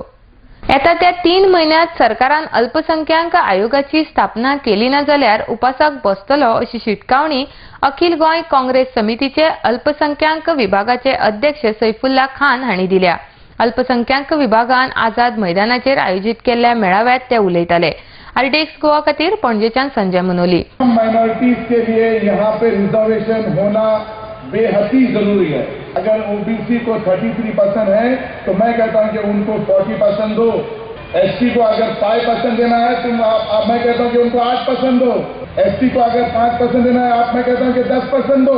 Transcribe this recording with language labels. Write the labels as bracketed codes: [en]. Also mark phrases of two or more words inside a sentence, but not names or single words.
[kok] येता त्या 3 म्हयन्यांत सरकारान अल्पसंख्याक आयोगाची स्थापना केली ना जाल्यार उपासाक बसतलो अशी शिटकावणी अखिल गोंय काँग्रेस समितीचे अल्पसंख्याक विभागाचे अध्यक्ष सैफुल्ला खान हांणी दिल्या. अल्पसंख्याक विभागान आझाद मैदानाचेर आयोजीत केल्ल्या मेळाव्यात ते उलयताले. आरडीएक्स गोवा खातीर पणजेच्यान संजय मनोली. [hi] माइनॉरिटीज के लिए यहाँ पे रिजर्वेशन होना बेहद ही जरूरी है. अगर ओबीसी को 33% है तो मैं कहता हूं कि उनको 40% दो. एसटी को अगर 5% देना है तो मैं कहता हूं कि उनको 8% दो. एसटी को अगर 5% देना है मैं कहता हूं कि 10% दो.